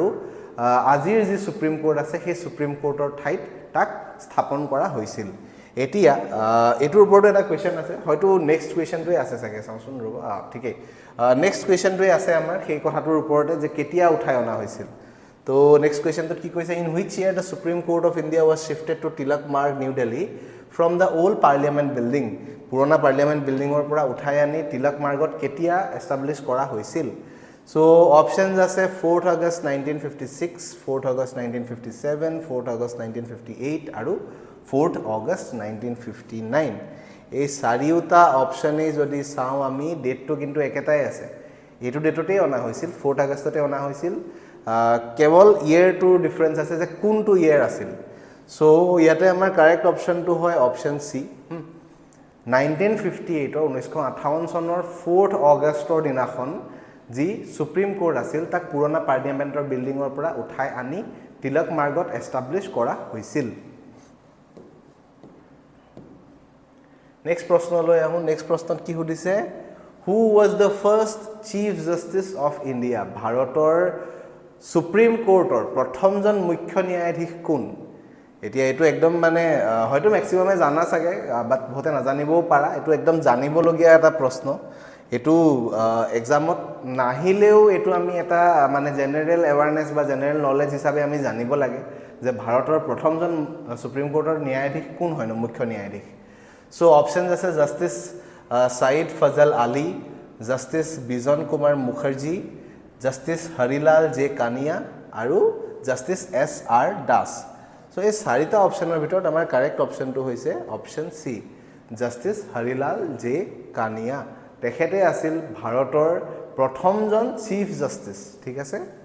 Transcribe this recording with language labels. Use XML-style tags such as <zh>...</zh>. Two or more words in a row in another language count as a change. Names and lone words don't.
<as>আজিৰ যে সুপ্ৰিম কোৰ্ট আছে সেই সুপ্ৰিম কোৰ্টৰ ঠাইত তাক স্থাপন কৰা হৈছিল এতিয়া এটোৰ ওপৰত এটা কোৱেশ্চন আছে হয়তো</as> <en>next question</en> <as>আছে চাগে চাওঁচোন ৰব ঠিকই</as> <en>next question</en> <as>আছে আমাৰ সেই কথাটোৰ ওপৰতে যে কেতিয়া উঠাই অনা হৈছিল তো</as> <en>next question</en> <as>কি কৈছে</as> <en>in which year the Supreme Court of India was shifted to Tilak Marg New Delhi from the old parliament building</en> <as>পুৰণা পাৰ্লিয়ামেন্ট বিল্ডিঙৰ পৰা উঠাই আনি তিলক মাৰ্গত কেতিয়া এষ্টাব্লিশ কৰা হৈছিল</as> <en>So options</en> <as>আছে 4th August 1956, 4th August 1957, 4th August 1958 আৰু 4th August 1959 এই চাৰিওটা অপশনে যদি চাও আমি ডেটটো কিন্তু একেটাই আছে এটো ডেটতে অনা হৈছিল 4th Augustতে অনা হৈছিল কেৱল ইয়াৰটো ডিফাৰেন্স আছে যে কোনটো ইয়াৰ আছিল সো ইয়াতে আমাৰ</as> <en>correct option</en> <as>হয়</as> <en>option C</en> <as>1958 1958 চনৰ 4th Augustৰ দিনাখন যি সুপ্ৰিম কোৰ্ট আছিল তাক পুৰণা পাৰ্লিয়ামেন্টৰ বিল্ডিংৰ পৰা উঠাই আনি তিলক মাৰ্গত এষ্টাব্লিশ কৰা হৈছিল নেক্সট প্ৰশ্নলৈ আহো নেক্সট প্ৰশ্নত কি সুধিছে</as> <en>who was the first Chief Justice of India</en> <as>ভাৰতৰ সুপ্ৰিম কোৰ্টৰ প্ৰথমজন মুখ্য ন্যায়াধীশ কোন এতিয়া এটো একদম মানে হয়তো ম্যাক্সিমামে জানা চাগে বাট বহুতে নাজানিবও পাৰা এটো একদম জানিবলগীয়া এটা প্ৰশ্ন এটো এক্সামত নাহিলেও এটো আমি এটা মানে</as> <en>general awareness</en> <as>বা</as> <en>general knowledge</en> <as>হিচাপে আমি জানিব লাগে যে ভাৰতৰ প্ৰথমজন সুপ্ৰিম কোৰ্টৰ ন্যায়াধীশ কোন হয় মুখ্য ন্যায়াধীশ</as> <en>so options</en> <as>আছে জাস্টিস সাইদ ফজল আলী জাস্টিস বিজন কুমাৰ মুখাৰ্জী জাস্টিস হৰিলাল জে কানিয়া আৰু জাস্টিস এস আৰ দাস সো এই চাৰিটা অপশনৰ ভিতৰত আমাৰ</as> <en>correct option</en> <as>হৈছে</as> <en>option C</en> <as>জাস্টিস হৰিলাল জে কানিয়া তেখেতে আছিল ভাৰতৰ প্ৰথমজন</as> <en>Chief Justice</en> <as>ঠিক আছে</as>